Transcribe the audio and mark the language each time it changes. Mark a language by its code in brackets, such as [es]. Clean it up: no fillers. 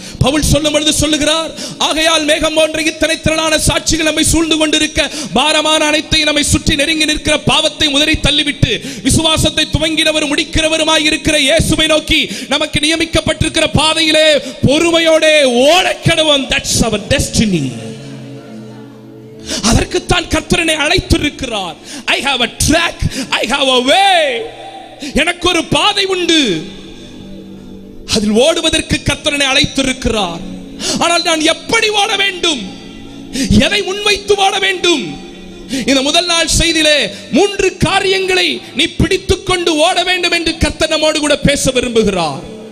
[ta] பவுல் சொல்லும் பொழுது சொல்லுகிறார், ஆகையால் மேகம் போன்ற இத்தனை திரளான சாட்சிகள் நம்மை சூழ்ந்து கொண்டிருக்க, பாரமான அனைத்தையும் நம்மை சுற்றி நெருங்கி நிற்கிற பாவத்தை உதறி தள்ளிவிட்டு விசுவாசத்தை துவங்கினவர் முடிக்கிறவருமாய் இருக்கிற இயேசுவை நோக்கி நமக்கு நியமிக்கப்பட்டிருக்கிற பாதையிலே பொறுமையோடு ஓடக்கடவோம். [en] That's our destiny. [ta] அதற்குத்தான் கர்த்தர் என்னை அழைத்திருக்கிறார். [en] I have a track, I have a way. [ta] எனக்கு ஒரு பாதை உண்டு, அதில் ஓடுவதற்கு கர்த்தர் என்னை அழைத்திருக்கிறார். ஆனால் நான் எப்படி ஓட வேண்டும், எதை முன்வைத்து ஓட வேண்டும்? இந்த முதல் நாள் செய்தியிலே 3 காரியங்களை நீ பிடித்துக் கொண்டு ஓட வேண்டும் என்று கர்த்தர் நம்மோடு கூட பேச விரும்புகிறார்.